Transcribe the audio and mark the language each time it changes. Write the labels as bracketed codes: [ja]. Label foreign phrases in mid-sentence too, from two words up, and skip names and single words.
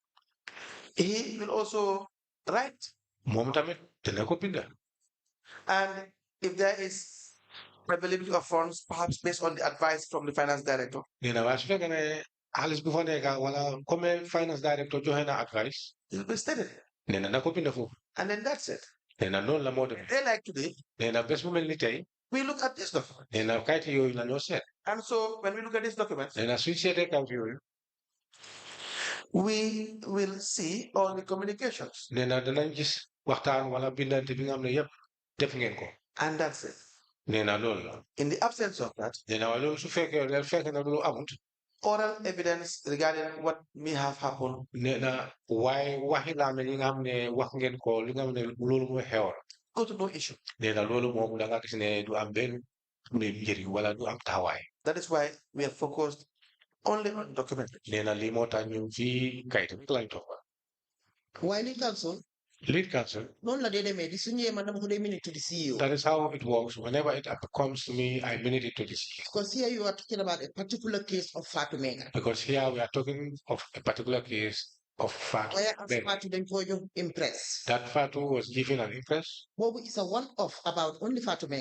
[en] he will also write. [wo] Moom tamit dana ko binda. [en] And if there is availability of funds, perhaps based on the advice from the finance director, [wo] Nee na waaye su fekkee ne xaalis bu fa nekk wala comme [en] finance director [wo] joxe na advice. [en] it will be stated. [wo] Nee na ko binda foofu. [en] And then that's it. [wo] Nee na noonu la moo dem. [en] They like today, [wo] Nee na bés bu mel ni tey. [en] we look at this document. [wo] Nee na kayit yooyu la ñoo seet. [en] And so when we look at this document, [wo] Nee na suñ seetee kayit yooyu. [en] we will see all the communications. [wo] Nee na danañ gis waxtaan wala bindante bi nga xam ne yëpp def ngeen ko. [en] And that's it. [wo] Nee na loolu la. [en] In the absence of that, [wo] Nee na waaye loolu su fekkee na loolu amut. [en] oral evidence regarding what may have happened, [wo] Nee na waaye waxi laame yi nga xam ne wax ngeen ko li nga xam ne loolu mooy xewoon. [en] go to no issue. [wo] Nee na loolu moom da nga gis ne du am benn njëriñ wala du am taxawaay. [en] That is why we are focused only on document. [wo] Nee na lii moo tax ñu fii kayit bi lañ toog. waaye li council. [en] Lead counsel. [wo] noonu la dee demee di su ñëwee man dama ko dee [en] minute to the CEO. That is how it works. Whenever it comes to me, I minute it to the CEO. Because here you are talking about a particular case of Fatou Mega. Because here we are talking of a particular case of Fatou. Where as Fatou then for you impress. That Fatou was given an impress. What is a one-off about only Fatou Mega?